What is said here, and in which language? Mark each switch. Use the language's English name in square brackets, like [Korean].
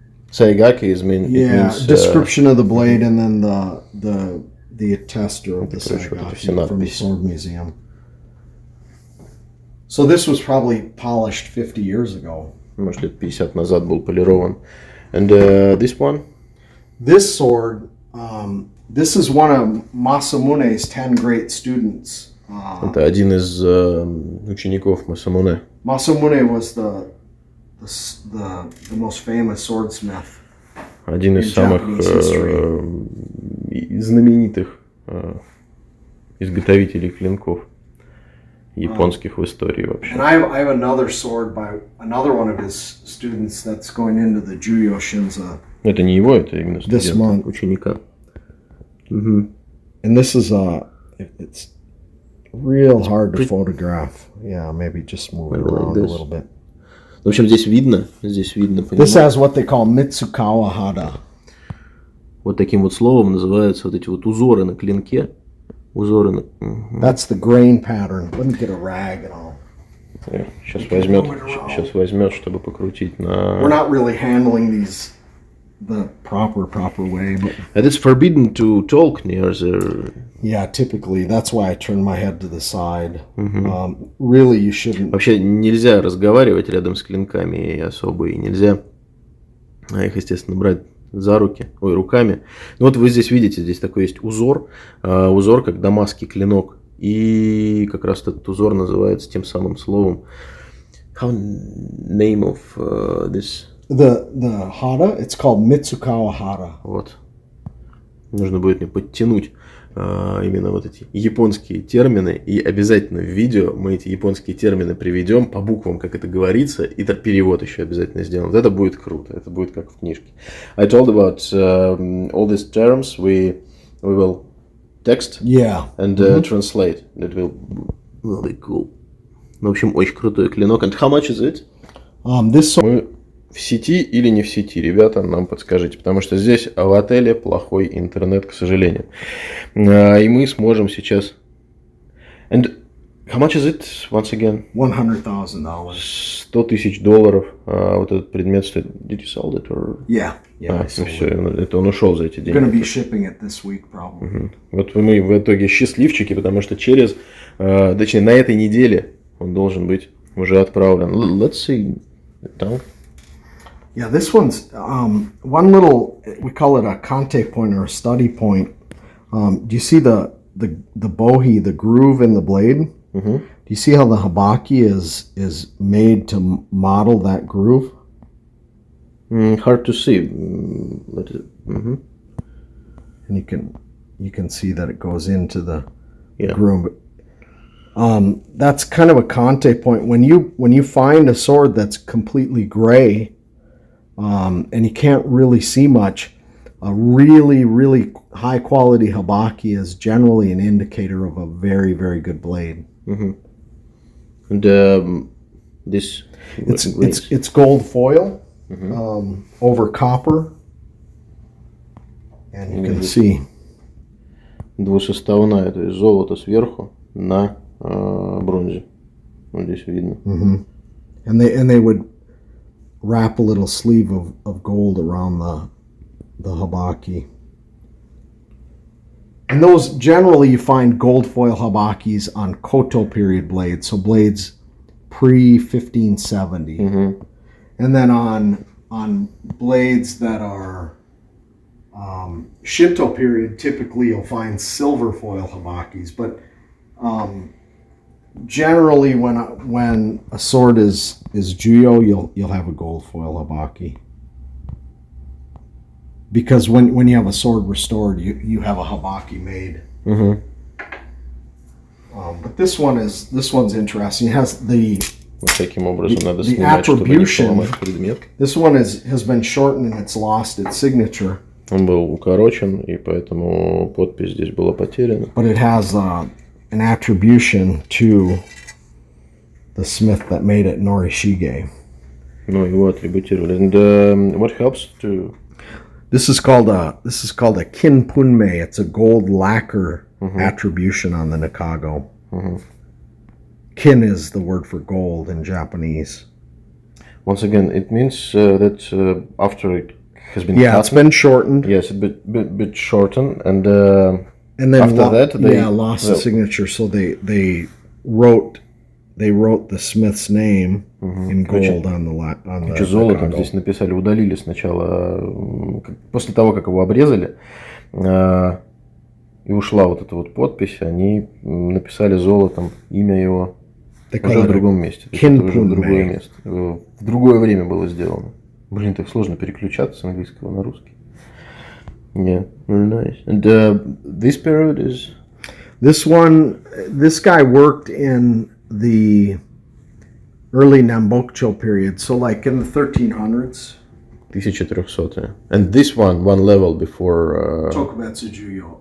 [English] Saigaki means description of the blade and then the attester of the Saigaki from the Sword Museum. So this was probably polished 50 years ago. [Russian] Может, лет 50 назад был полирован. [English] And this one? This sword, this is one of Masamune's 10 great students. [Russian] Это один из учеников Масамуне. [English] Masamune was the most famous swordsmith. [Russian] Один из самых знаменитых изготовителей клинков японских в истории вообще. [English] And I have another sword by another one of his students that's going into the Juyo Shinza. [Russian] Это не его, это именно студент, ученика. [English] And this is it's real hard to photograph. Yeah, maybe just move it around a little bit. [Russian] В общем, здесь видно, [English] This has what they call Mitsukawa Hada. [Russian] Вот таким вот словом называются вот эти вот узоры на клинке. Узоры на... [English] That's the grain pattern. Let me get a rag and all. [Russian] Сейчас возьмет, чтобы покрутить на... [English] We're not really handling these the proper way, but... And it's forbidden to talk near the... Yeah, typically. That's why I turn my head to the side. Really, you shouldn't... [Russian] Вообще нельзя разговаривать рядом с клинками особо, и нельзя их, естественно, брать за руками. Ну вот вы здесь видите, здесь такой есть узор, как дамасский клинок, и как раз этот узор называется тем самым словом. [English] How name of this? The hara, it's called Mitsukawa Hara. [Russian] Вот. Нужно будет мне подтянуть именно вот эти японские термины, и обязательно в видео мы эти японские термины приведем по буквам, как это говорится, и перевод еще обязательно сделаем. Вот это будет круто, это будет как в книжке. [English] I told about all these terms, we will text and translate. That will be cool. [Russian] В общем, очень крутой клинок. [English] And how much is it? [Russian] Мы в сети или не в сети, ребята, нам подскажите, потому что здесь в отеле плохой интернет, к сожалению. И мы сможем сейчас... [English] And how much is it, once again? $100,000. $100,000 [Russian] вот этот предмет стоит. [English] Did you sell it? Or... Yeah. [Russian] Ну все, это он ушел за эти деньги. [English] Gonna be shipping it this week, probably. [Russian] Вот мы в итоге счастливчики, потому что точнее, на этой неделе он должен быть уже отправлен. [English] Let's see. [Russian] Там. [English] Yeah, this one's one little, we call it a kante point or a study point. Do you see the bohi, the groove in the blade? Do you see how the habaki is made to model that groove? Hard to see. And you can see that it goes into the groove. That's kind of a kante point. When you find a sword that's completely gray, and you can't really see much, A really, really high quality habaki is generally an indicator of a very, very good blade. And this it's gold foil over copper, and you can see [Russian] двусоставная, то есть золото сверху на бронзе. Вот здесь видно. [English] And they would wrap a little sleeve of gold around the habaki. And those, generally you find gold foil habakis on Koto period blades, so blades pre-1570. And then on blades that are Shinto period, typically you'll find silver foil habakis, but generally when a sword is Juyo, you'll have a gold foil habaki. Because when you have a sword restored, you have a habaki made. But this one's interesting. It has the attribution. This one has been shortened and it's lost its signature. [Russian] Он был укорочен, и поэтому подпись здесь была потеряна. [English] But it has an attribution to the smith that made it, Norishige. [Russian] Ну, его атрибутировали. [English] And what helps to... This is called a kinpunmei. It's a gold lacquer attribution on the Nakago. Kin is the word for gold in Japanese. Once again, it means that after it has been cut, it's been shortened. Yes, a bit shortened, and then after that they lost the signature. So they wrote the smith's name in gold on the [Russian] золотом здесь написали, удалили сначала, после того, как его обрезали, и ушла вот эта вот подпись, они написали золотом имя его уже в другом месте. Это уже в другое место. В другое время было сделано. Блин, так сложно переключаться с английского на русский. [English] Yeah, very nice. And this period is... This guy worked in the early Nambokcho period, so like in the 1300s. 1300. And this one level before... Tokubetsu Juyo.